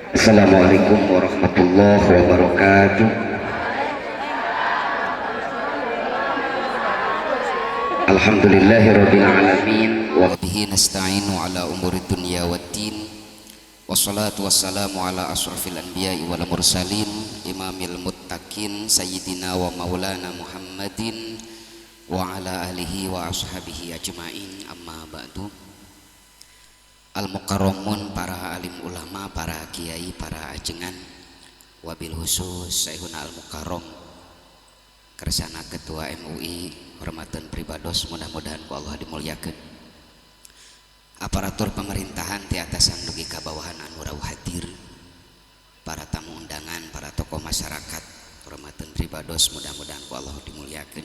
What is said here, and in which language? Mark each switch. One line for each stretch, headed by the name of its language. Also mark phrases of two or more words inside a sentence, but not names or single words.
Arabic: السلام عليكم ورحمة الله وبركاته. الحمد لله رب العالمين وبه نستعين على أمور الدنيا والدين. والصلاة والسلام على أشرف الأنبياء والمرسلين إمام المتقين سيدنا ومولانا محمد وعلى آله وأصحابه أجمعين. أما بعد.
Sundanese: Al-mukarramun, para alim ulama, para kiai, para ajengan,
Arabic: وبالخصوص شيخنا المكرم
Sundanese: kersana ketua MUI, hormatan pribados, mudah-mudahan ku Allah dimuliakeun. Aparatur pemerintahan ti atasan dugi ka bawahan anu rawuh hadir, para tamu undangan, para tokoh masyarakat, hormatan pribados, mudah-mudahan ku Allah dimuliakeun.